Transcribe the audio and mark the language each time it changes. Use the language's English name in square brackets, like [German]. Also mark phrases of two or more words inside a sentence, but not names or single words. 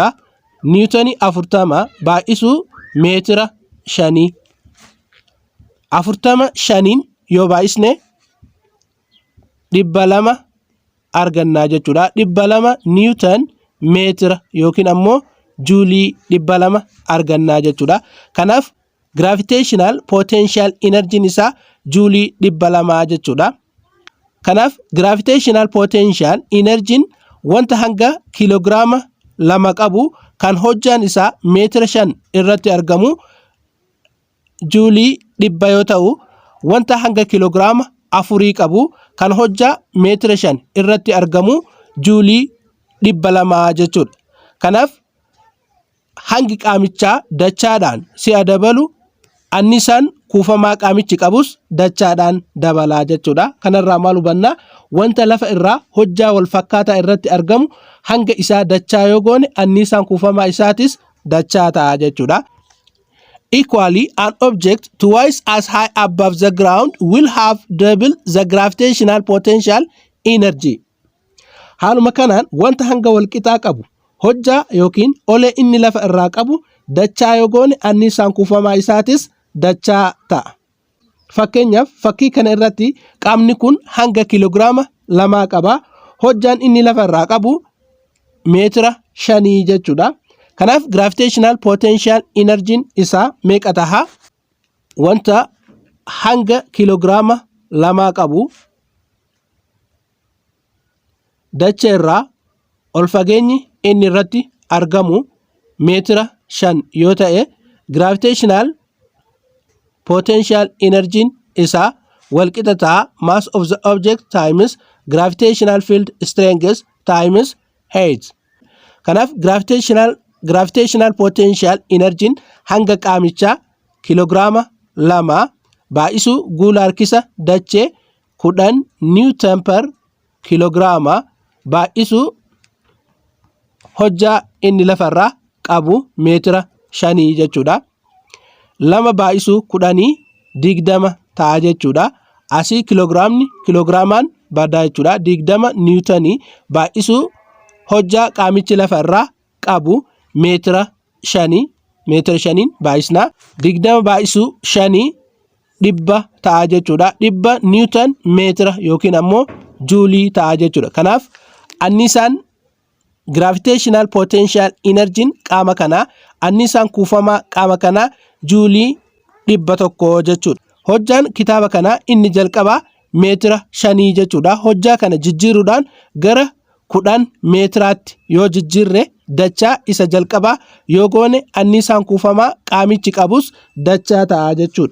[Oromo] niwutanii 40 baay'isuu meetira 5. 45 yoo baay'isne 200 argannaa jechuudha. 200 niwutan meetira yookiin ammoo juulii 200 argannaa jechuudha. kanaaf [English] gravitational potential energy [Oromo] isaa juulii 200 jechuudha. kanaaf [English] gravitational potential energy [Oromo] wanta hanga kiloogiraama 2 qabu kan hojjaan isaa meetira 5 irratti argamu juulii 100 yoo ta'u wanta hanga kiloogiraama 4 qabu kan hojjaa meetira 5 irratti argamu juulii 200 jechuudha. kanaaf hangi qaamichaa dachaadhaan si'a dabalu anniisaan kuufamaa qaamichi qabus dachaadhaan dabalaa jechuudha. kanarraa maal hubannaa? wanta lafa irraa hojjaa wal fakkaataa irratti argamu hanga isaa dachaa yoo goone anniisaan kuufamaa isaatis dachaa ta'a jechuudha. [English] Equally, an object twice as high above the ground will have double the gravitational potential energy. [Oromo] haaluma kanaan wanta hanga wal qixaa qabu hojjaa yookiin olee inni lafa irraa qabu dachaa yoo goone anniisaan kuufamaa isaatis dachaa ta'a. fakkeenyaaf fakkii kana irratti qaamni kun hanga kiloogiraama 2 qaba. hojjaan inni lafa irraa qabu meetira 5 jechuudha. kanaaf [English] gravitational potential energy [Oromo] isaa meeqa taha? wanta hanga kiloogiraama 2 qabu dachee irraa ol fageenyi inni irratti argamu meetira 5 yoo ta'e [English] gravitational potential energy [Oromo] isaa walqixa ta'a [English] mass of the object times gravitational field strength times height. [Oromo] kanaaf [English] gravitational potential energy [Oromo] hanga qaamichaa kiloogiraama 2 baay'isuu guula harkisa dachee 10 [English] newton per [Oromo] kiloogiraama baay'isuu hojjaa inni lafarraa qabu meetira 5 jechuudha. 2 baay'isuu 10 20 ta'a jechuudha. asii kiloogiraamaan badaa jechuudha. 20 niwutanii baay'isuu hojjaa qaamichi lafarraa qabu meetira 5 baay'isnaa. 20 baay'isuu 5 dhibba ta'a jechuudha. dhibba niwutan meetira yookiin ammoo juulii ta'a jechuudha. kanaaf anniisaan [English] gravitational potential energy [Oromo] qaama kanaa anniisaan kuufamaa qaama kanaa juulii 100 jechuudha. hojjaan kitaaba kanaa inni jalqabaa meetira 5 jechuudha. hojjaa kana jijjiiruudhaan gara 10 meetiraatti yoo jijjiirre dachaa isa jalqabaa yoo goone anniisaan kuufamaa qaamichi qabus dachaa ta'a jechuudha.